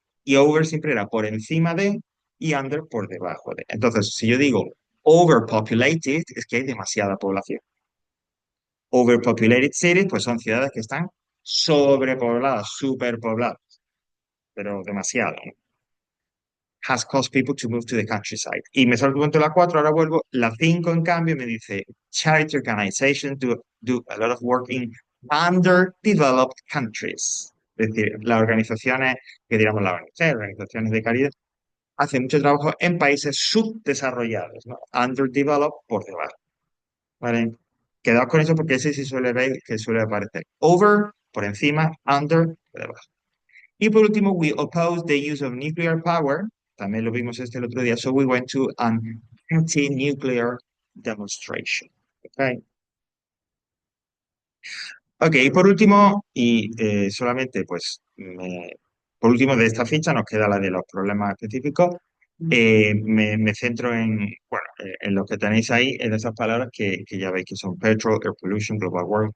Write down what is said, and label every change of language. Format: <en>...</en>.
<es>Y over siempre era por encima de y under por debajo de. Entonces, si yo digo overpopulated, es que hay demasiada población. Overpopulated cities, pues son ciudades que están sobrepobladas, superpobladas, pero demasiado, ¿no?</es> <en>Has caused people to move to the countryside.</en> <es>Y me salto la 4, ahora vuelvo. La 5, en cambio, me dice,</es> <en>charity organizations do a lot of work in underdeveloped countries.</en> <es>Es decir, las organizaciones, que digamos la ONG, organizaciones de caridad, hacen mucho trabajo en países subdesarrollados, ¿no? Underdeveloped por debajo, ¿vale? Quedaos con eso porque ese sí suele ver que suele aparecer.</es> <en>Over,</en> <es>por encima,</es> <en>under,</en> <es>por debajo. Y por último,</es> <en>we oppose the use of nuclear power.</en> <es>También lo vimos el otro día.</es> <en>So we went to an anti-nuclear demonstration. Okay.</en> <es>Ok, y por último, y solamente pues, por último de esta ficha nos queda la de los problemas específicos. Me centro bueno, en lo que tenéis ahí, en esas palabras que ya veis que son petrol, air pollution, global warming.</es>